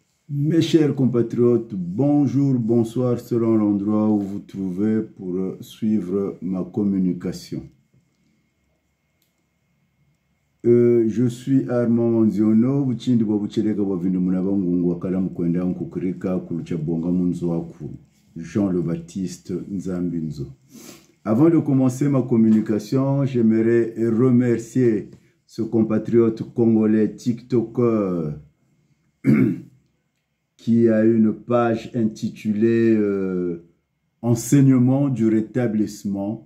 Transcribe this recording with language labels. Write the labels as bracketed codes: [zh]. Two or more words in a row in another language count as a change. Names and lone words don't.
[fr] Mes chers compatriotes, bonjour, bonsoir selon l'endroit où vous trouvez pour suivre ma communication. Je suis Armand Manziono, Buchindi Babuchereka Bavindu Munabangu Wakala Mkwenda Nkukurika Kulucha Bonga Munzo Waku, Jean le Baptiste Nzambinzo. Avant de commencer ma communication, j'aimerais remercier ce compatriote congolais TikToker qui a une page intitulée Enseignement du rétablissement.